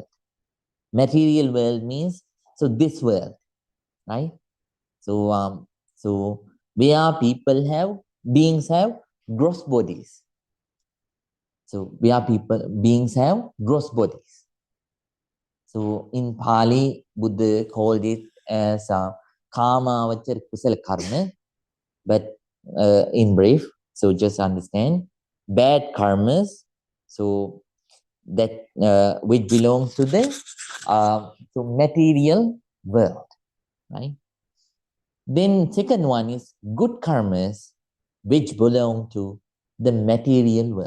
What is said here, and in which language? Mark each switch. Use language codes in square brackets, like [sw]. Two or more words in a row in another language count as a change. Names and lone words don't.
[en] Material world means, so this world, right? So where beings have gross bodies. So where beings have gross bodies. So in Pali, Buddha called it as [pi] kama vachar kusala karma. [en] But in brief, so just understand, bad karmas, so that which belongs to the material world, right? Then second one is good karmas which belong to the material world.